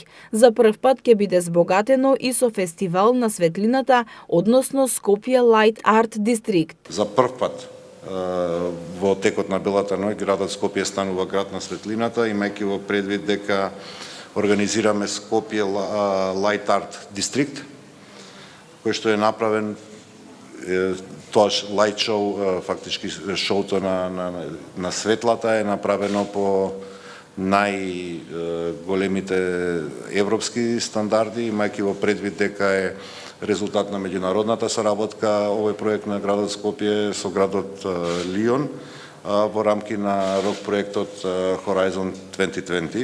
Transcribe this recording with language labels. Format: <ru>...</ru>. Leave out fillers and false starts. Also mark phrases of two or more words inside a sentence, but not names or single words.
<mk>За прв пат ќе биде збогатено и со фестивал на светлината, односно Скопје Light Art District. За прв пат во текот на Белата ноќ градот Скопје станува град на светлината, имајќи во предвид дека организираме Скопје Light Art District, кој што е направен тоа</mk> <en>light show,</en> <mk>фактички шоуто на светлата е направено по најголемите европски стандарди, имајќи во предвид дека е резултат на меѓународната соработка овој проект на градот Скопје со градот Лион во рамки на рок проектот Horizon 2020.</mk>